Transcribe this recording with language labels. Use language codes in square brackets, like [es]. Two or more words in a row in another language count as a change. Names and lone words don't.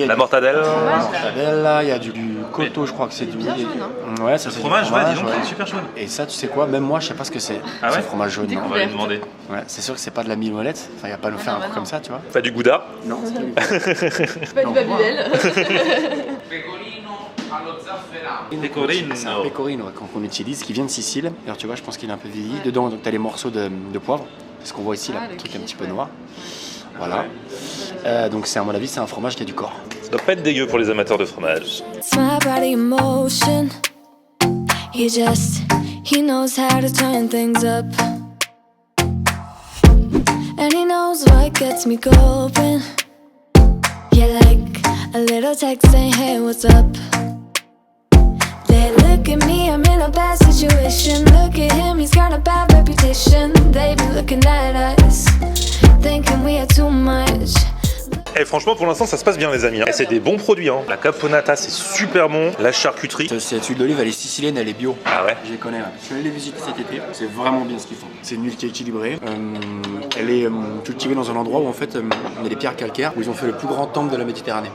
[fr] la mortadelle. mortadella, il y a du cotto, je crois que c'est du. Bien jaune, hein. Ouais, ça c'est du fromage, ouais. super chaud. Et ça, tu sais quoi, même moi, je sais pas ce que c'est. Ah ouais Ce fromage jaune. Non. On va lui demander. Ouais, c'est sûr que c'est pas de la mimolette. Enfin, il va pas nous faire un truc comme ça, tu vois. Pas du gouda. Non, c'est pas C'est pas du Babybel. [it] Pecorino allo zafferano. Pecorino. [fr] C'est un pecorino qu'on utilise, qui vient de Sicile. Alors tu vois, je pense qu'il est un peu vieilli. Dedans, donc tu as les morceaux de poivre. C'est ce qu'on voit ici, là, Ah, le truc le un petit peu kiwi, noir. Voilà. Donc c'est à mon avis, c'est un fromage qui a du corps. Ça doit pas être dégueu pour les amateurs de fromage. [en] It's my body in motion. He knows how to turn things up. And he knows what gets me going. Yeah, like a little text saying, hey, what's up? They look at me, I'm in a bad situation. Look at him, he's got a bad reputation. They be looking at us, thinking we are too much. [fr] Et franchement, pour l'instant, ça se passe bien, les amis. Et c'est des bons produits. Hein. La caponata, c'est super bon. La charcuterie. Cette huile d'olive, elle est sicilienne, elle est bio. Ah ouais. Je les connais. Je suis allé les visiter cet été. C'est vraiment bien ce qu'ils font. C'est une huile qui est équilibrée. Elle est cultivée dans un endroit où en fait il y a des pierres calcaires où ils ont fait le plus grand temple de la Méditerranée.